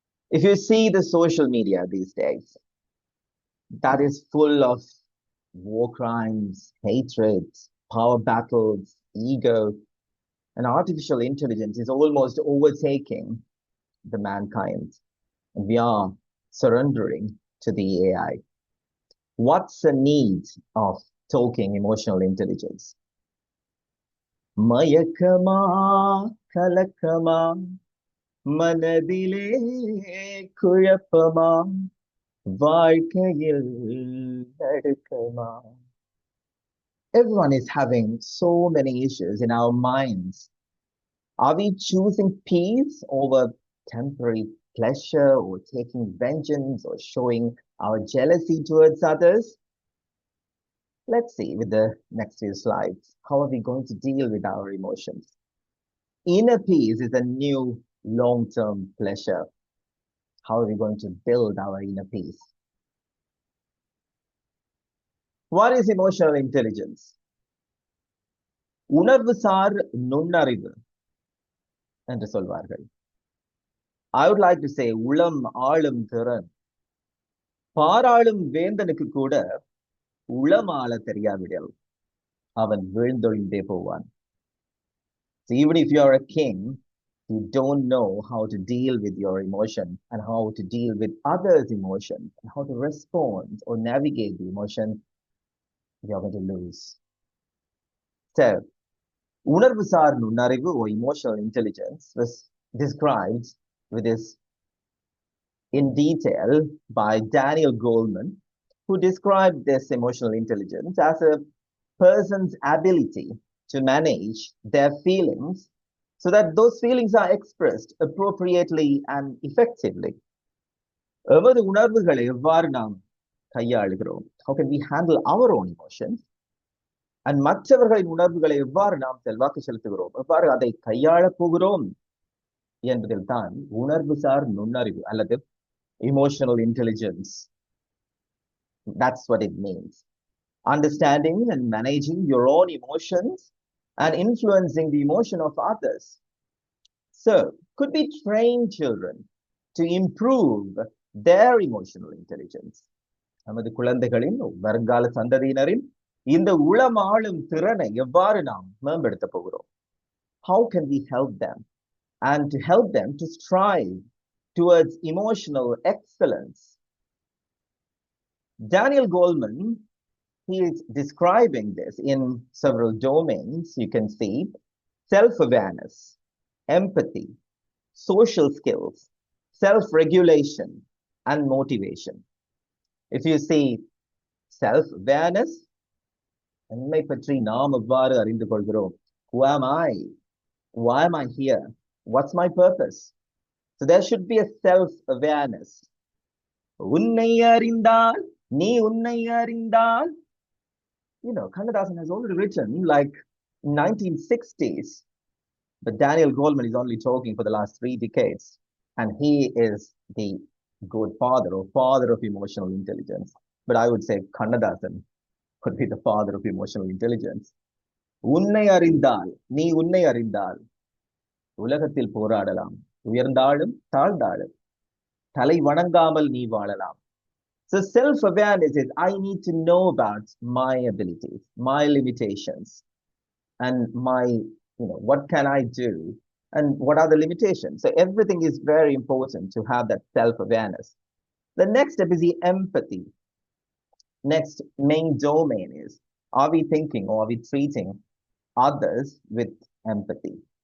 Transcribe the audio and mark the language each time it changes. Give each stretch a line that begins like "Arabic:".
English: If you see the social media these days, that is full of war crimes, hatred, power battles, ego, and artificial intelligence is almost overtaking the mankind. And we are surrendering to the AI. What's the need of talking emotional intelligence?
Tamil: மயக்கமா கலக்கமா மனதிலே குழப்பமா வாழ்க்கையில் நடுக்கமா.
English: Everyone is having so many issues in our minds. Are we choosing peace over temporary pleasure, or taking vengeance, or showing our jealousy towards others? Let's see with the next few slides. How are we going to deal with our emotions? Inner peace is a new long-term pleasure. How are we going to build our inner peace? What is emotional intelligence?
Tamil: உணர்வுசார் நுண்ணறிவு என்று சொல்வார்கள்.
English: I would like to say
Tamil: உளம் ஆளும் திறன். பாராளும் வேந்தனுக்கு கூட உளமாள தெரியாவிடில் அவன் விழுந்தொழிந்தே போவான்.
English: So even if you are a king, you don't know how to deal with your emotion and how to deal with others' emotion and how to respond or navigate the emotion, you're going to lose. So,
Tamil: உணர்வுசார் நுண்ணறிவு
English: or emotional intelligence was described with this in detail by Daniel Goleman, who described this emotional intelligence as a person's ability to manage their feelings so that those feelings are expressed appropriately and effectively.
Tamil: எமது உணர்வுகளை எவ்வாறு நாம் கையாளுகிறோம்?
English: How can we handle our own emotions?
Tamil: And மற்றவர்களின் உணர்வுகளை எவ்வாறு நாம் செல்வாக்கு செலுத்துகிறோம், எவ்வாறு அதை கையாளப் போகிறோம் என்பதில் தான் உணர்வுசார் நுண்ணறிவு அல்லது emotional intelligence.
English: That's what it means. Understanding and managing your own emotions and influencing the emotion of others. So, could we train children to improve their emotional intelligence? நமது குழந்தைகளின் வருங்கால சந்ததியினரின் இந்த உளமாளும் திறனை எவ்வாறு நாம் மேம்படுத்த போகிறோம்? How can we help them? And to help them to strive towards emotional excellence. Daniel Goleman, he is describing this in several domains. You can see self-awareness, empathy, social skills, self-regulation, and motivation. If you see self-awareness,
Tamil: என்னை பற்றி நாம் எவ்வாறு அறிந்து கொள்கிறோம்?
English: Who am I? Why am I here? What's my purpose? So there should be a self-awareness.
Tamil: உன்னை அறிந்தால் நீ உன்னை அறிந்தால்.
English: You know, Kannadasan has already written like 1960s, but Daniel Goleman is only talking for the last 3 decades, and he is the good father or father of emotional intelligence. But I would say Kannadasan could be the father of emotional intelligence.
Tamil: உன்னை அறிந்தால், நீ உன்னை அறிந்தால், உலகத்தில் போராடலாம். உயர்ந்தாலும் தாழ்ந்தாலும் தலை வணங்காமல் நீ வாழலாம்.
English: So self-awareness is I need to know about my abilities, my limitations, and my, what can I do? And what are the limitations? So everything is very important to have that self-awareness. The next step is the empathy. Next main domain is, are we thinking or are we treating others with empathy?